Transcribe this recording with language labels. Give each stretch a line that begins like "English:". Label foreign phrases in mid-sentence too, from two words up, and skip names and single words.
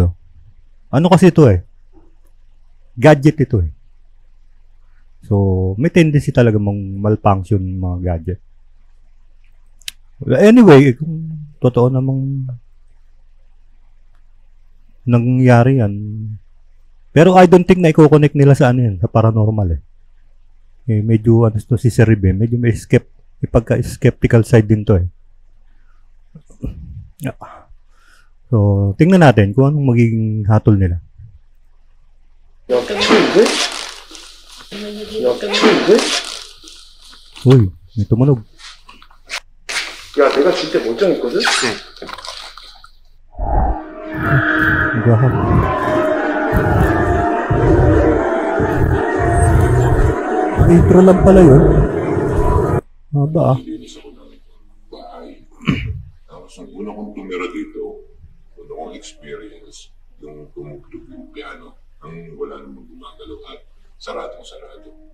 Filipino: Ano kasi ito eh? Gadget ito eh. So, may tendency talaga malfunction mga gadget. Anyway, kung totoo namang nangyari yan. Pero
English: I don't think
Filipino: na i-connect nila sa ano yan, sa paranormal eh. Medyo ano to si Sir Ribe, medyo may pagka-
English: skeptical side
Filipino: din to eh. So, tingnan natin kung anong magiging hatol nila.
Korean: 야, 네? 야, 네?
Filipino: Uy, may tumunog.
Korean: 야, 내가 줄 때 멀쩡했거든?
Filipino: Gaha. Intro lang pala yun. Haba ah. Nilinis ako ng bahay. Tapos ang una kong tumira dito, una kong experience, yung tumugtog yung piano, ang wala namang gumagalaw at saradong-sarado.